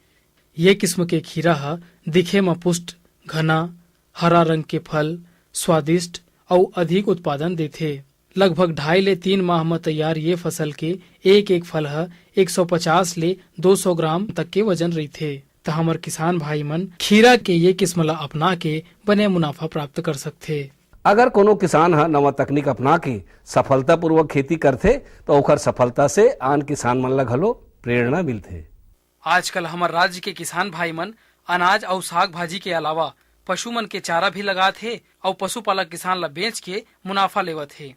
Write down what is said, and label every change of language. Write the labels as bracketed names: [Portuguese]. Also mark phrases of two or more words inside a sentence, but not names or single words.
[Chhattisgarhi] ये किस्म के खीरा हा दिखे में पुष्ट, घना, हरा रंग के फल, स्वादिष्ट और अधिक उत्पादन देथे। लगभग 2.5 ले 3 माह में तैयार ये फसल के एक फल है 150 ले 200 ग्राम तक के वजन रही थे। तो हमार किसान भाई मन खीरा के ये किस्म ला अपना के बने मुनाफा प्राप्त कर सकते। अगर कोनो किसान हा नवा तकनीक अपना के सफलता पूर्वक खेती करते तो ओकर सफलता से आन किसान मन ला घलो प्रेरणा मिलते। आजकल हमारे राज्य के किसान भाई मन अनाज और साग भाजी के अलावा पशु मन के चारा भी लगात है और पशुपालक किसान ला बेच के मुनाफा लेवत है।